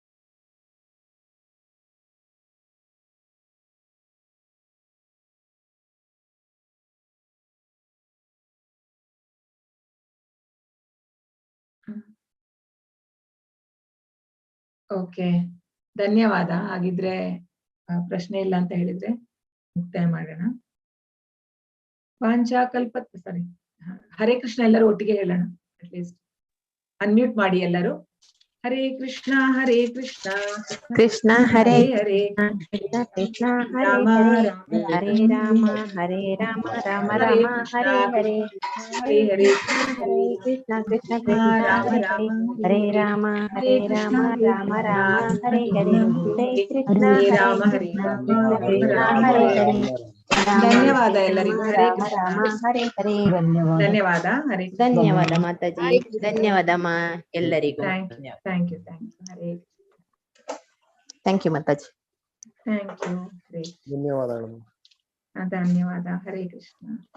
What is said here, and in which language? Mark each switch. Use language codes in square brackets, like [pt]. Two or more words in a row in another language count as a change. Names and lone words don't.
[kn] ಓಕೆ, ಧನ್ಯವಾದ. ಹಾಗಿದ್ರೆ ಪ್ರಶ್ನೆ ಇಲ್ಲ ಅಂತ ಹೇಳಿದ್ರೆ ಮುಕ್ತಾಯ ಮಾಡೋಣ. ಸರಿ, [sa] ಹರೇ ಕೃಷ್ಣ [kn] ಎಲ್ಲರೂ ಒಟ್ಟಿಗೆ ಹೇಳೋಣ. [en] at least unmute [kn] ಮಾಡಿ ಎಲ್ಲರೂ. [sa] ಹರೇ ಕೃಷ್ಣ ಹರೇ ಕೃಷ್ಣ ಕೃಷ್ಣ ಹರೇ ಹರೇ ಕೃಷ್ಣ ಕೃಷ್ಣ ರಾಮ ಹರೇ ರಾಮ ಹರೇ ರಾಮ ರಾಮ ರಾಮ ಹರೇ ಹರೇ ಹರೇ ಹರೇ ಕೃಷ್ಣ ಕೃಷ್ಣ ಕೃಷ್ಣ ರಾಮ ರಾಮ ಹರೇ ರಾಮ ಹರೇ ರಾಮ ರಾಮ ರಾಮ ಹರೇ ಹರೇ ಹರೇ ಕೃಷ್ಣ ಹರೇ ಹರೇ ರಾಮ ಹರೇ ಕೃಷ್ಣ ರಾಮ ಹರೇ ಹರೇ [kn] ಧನ್ಯವಾದ ಎಲ್ಲರಿಗೂ. [sa] ಹರೇ ಕೃಷ್ಣ. ರಾಮ ಹರೇ ಹರೇ. [kn] ಧನ್ಯವಾದ. [sa] ಹರೇ ಕೃಷ್ಣ. [kn] ಧನ್ಯವಾದ ಮಾತಾಜಿ, ಧನ್ಯವಾದಮ್ಮ ಎಲ್ಲರಿಗೂ. [en] thank you. ಹರೇ thank you ಮಾತಾಜಿ. thank you. [kn] ಧನ್ಯವಾದಗಳು. ಧನ್ಯವಾದ. [sa] ಹರೇ ಕೃಷ್ಣ.